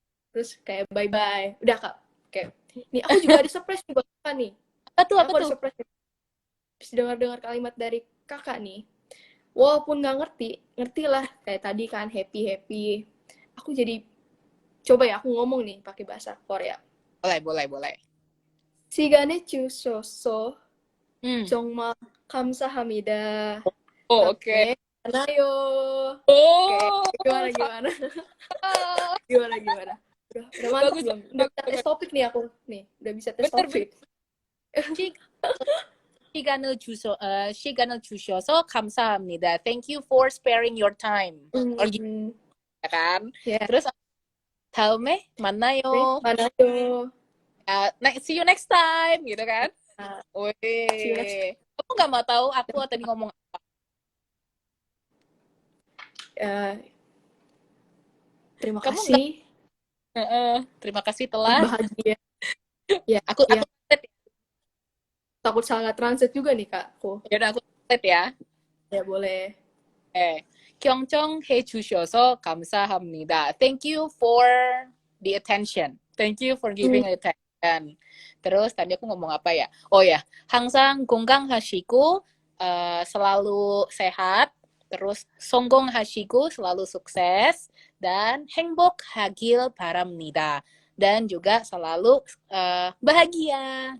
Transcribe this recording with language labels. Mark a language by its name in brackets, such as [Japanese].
[Indonesian] Terus kayak bye-bye. Udah Kak. Oke. Nih aku juga ada surprise nih buat Kakak nih. Apa tuh? Aku ada surprise. Habis dengar kalimat dari Kakak nih. Walaupun nggak ngerti lah kayak tadi kan happy. Aku jadi coba ya aku ngomong nih pakai bahasa Korea. boleh. [Korean] 시간에 주셔서 정말 감사합니다. 오케이. [Indonesian] Anayo. Oke, gimana? Gimana? Udah mantap belum? Udah bisa tes topik nih aku. Nih, udah bisa tes topik. [Korean] 시간을 주셔서 감사합니다. [English] Thank you for sparing your time. [Indonesian] Ya kan? [English] Yeah. [Indonesian] Terus [Korean] 다음에 만나요. 만나요. [English] See you next time, [Indonesian] gitu kan? Wih. Kamu nggak mau tahu aku tadi ngomong apa? Terima kasih. Terima kasih telah bahagia. Ya, aku takut salah translate juga nih Kak. Ya udah aku translate ya. Ya boleh. [Korean] 경청해 주셔서 감사합니다. [English] Thank you for the attention. Thank you for giving attention. [Indonesian] Terus tadi aku ngomong apa ya? Oh ya, [Korean] 항상 건강하시고 [Indonesian] selalu sehat. Terus [Korean] 성공하시고 [Indonesian] selalu sukses dan [Korean] 행복하길 바랍니다. [Indonesian] dan juga selalu bahagia.